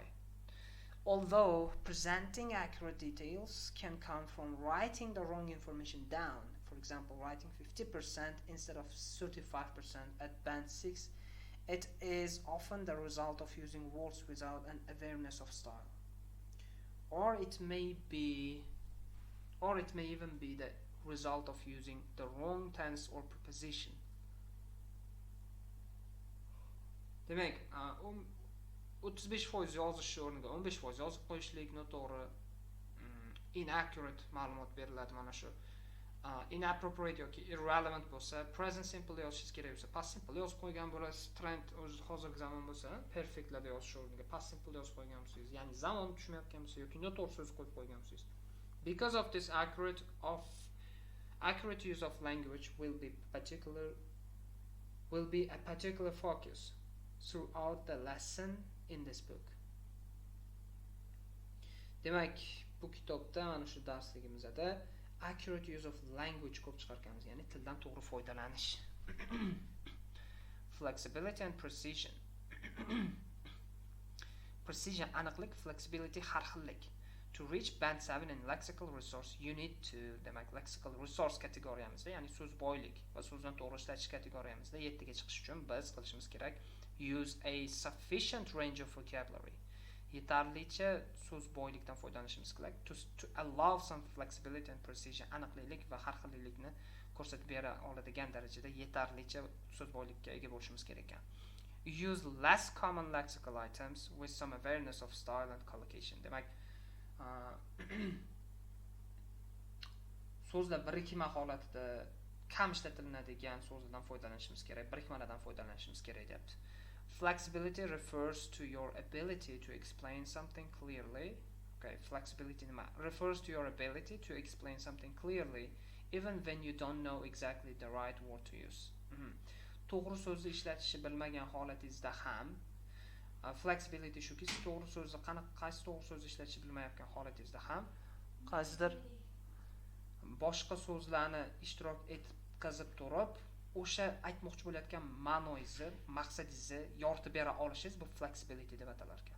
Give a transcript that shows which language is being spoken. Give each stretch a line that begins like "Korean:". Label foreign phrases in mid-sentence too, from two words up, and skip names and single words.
English: Although presenting accurate details can come from writing the wrong information down, for example, writing 50% instead of 35% at Band 6, it is often the result of using words without an awareness of style. Or it may even be the result of using the wrong tense or preposition.
Uzbek: Demak, 35% yozish o'rniga 15% yozib qo'yishlik noto'g'ri, inaccurate ma'lumot beriladi. Mana shu inappropriate yoki irrelevant bo'lsa,
English: present simple
Uzbek: yozishingiz kerak bo'lsa,
English: past simple
Uzbek: yozib qo'ygan bo'lasiz. Trend o'zi hozirgi zamon bo'lsa, perfectlarda yozish o'rniga
English: past simple
Uzbek: yozib qo'ygan bo'lsangiz, ya'ni zamon tushmayotgan bo'lsa yoki noto'g'ri so'z qo'yib qo'ygan bo'lsangiz.
English: Because of this, accurate use of language will be a particular focus throughout the lesson in this book.
Uzbek: Demak, bu kitobda mana shu darsligimizda
English: accurate use of language
Uzbek: ko'p chiqarganmiz, ya'ni tildan to'g'ri foydalanish.
English: Flexibility and precision.
Uzbek: Precision aniqlik, flexibility har xillik.
English: To reach Band 7 in lexical resource, you need to,
Uzbek: demak,
English: lexical resource
Uzbek: kategoriyamizda, ya'ni so'z boylik va so'zni to'g'ri ishlatish kategoriyamizda 7 ga chiqish uchun biz qilishimiz kerak:
English: use a sufficient range of vocabulary.
Uzbek: Yetarlicha so'z boylikdan foydalanishimiz kerak.
English: To allow some flexibility and precision,
Uzbek: aniqlik va har xillikni ko'rsatib bera oladigan darajada yetarlicha so'z boylikka ega bo'lishimiz kerak ekan.
English: Use less common lexical items with some awareness of style and collocation.
Uzbek: Demak, so'zlar birikma holatida kam ishlatiladigan so'zlardan foydalanishimiz kerak, birikmalardan foydalanishimiz kerak deyapti.
English: Flexibility refers to your ability to explain something clearly. Okay, flexibility refers to your ability to explain something clearly even when you don't know exactly the right word to use.
Uzbek: To'g'ri so'zni ishlatishni bilmagan holatingizda ham flexibility shuki, to'g'ri so'zni qaysi to'g'ri so'zni ishlatishni bilmayotgan holatingizda ham qaysidir boshqa so'zlarni ishtirok etib yetkazib turib o'sha aytmoqchi bo'layotgan ma'noingizni, maqsadingizni yoritib bera olishingiz bu flexibility deb atalar ekan.